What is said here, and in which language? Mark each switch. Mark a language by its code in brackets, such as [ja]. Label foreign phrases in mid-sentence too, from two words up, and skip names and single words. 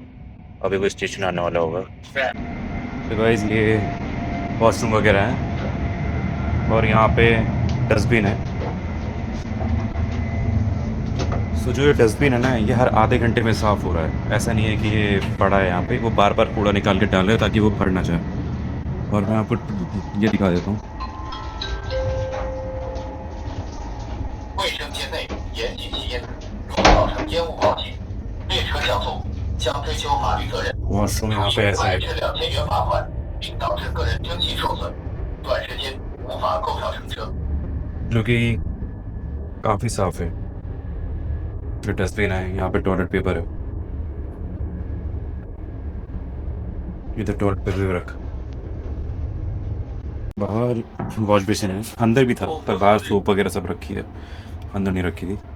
[hi] अभी वो स्टेशन आने वाला होगा। तो गाइस ये वॉशरूम वगैरह है, और यहाँ पे डस्टबिन है। सो जो ये डस्टबिन है ना, ये हर आधे घंटे में साफ़ हो रहा है। ऐसा नहीं है कि ये पड़ा है यहाँ पे, वो बार बार कूड़ा निकाल के डाल रहे हैं ताकि वो भर ना जाए। और मैं आपको ये दिखा देता हूँ। [zh] 卫生间内严禁吸烟，如造成烟雾报警，列车降速，将追究法律责任。 [hi] वॉशरूम [zh] 如 [hi] यहाँ [zh] 需 [hi] पे ऐसा [zh] 罚 [hi] है [zh] 至2000元罚款，并导致个人经济受损，短时间无法购票乘车。 [hi] जो कि काफ़ी साफ़ है। जो डस्टबिन है, यहाँ पे टॉयलेट पेपर है, इधर टॉयलेट पेपर भी रखा। बाहर वॉश बेसिन है, अंदर भी था पर बाहर सोप वगैरह सब रखी है, अंदर नहीं रखी थी।